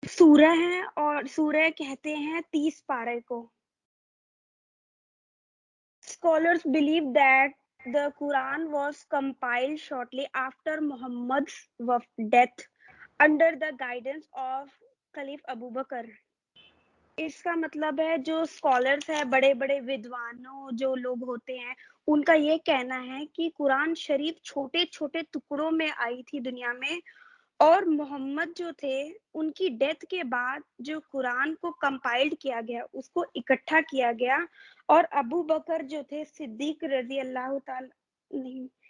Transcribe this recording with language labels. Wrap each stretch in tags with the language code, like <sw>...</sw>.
<ur>سورہ ہے اور سورہ کہتے ہیں 30 پارے کو.</ur> <en>Scholars believe that the Quran was compiled shortly after Muhammad's death under the guidance of Caliph Abu Bakr.</en> <ur>اس کا مطلب ہے جو اسکالرس ہیں, بڑے بڑے ودوانوں جو لوگ ہوتے ہیں, ان کا یہ کہنا ہے کہ قرآن شریف چھوٹے چھوٹے ٹکڑوں میں آئی تھی دنیا میں, اور محمد جو تھے ان کی ڈیتھ کے بعد جو قرآن کو کمپائلڈ کیا گیا, اس کو اکٹھا کیا گیا, اور ابو بکر جو تھے صدیق رضی اللہ تعالی نہیں,</ur>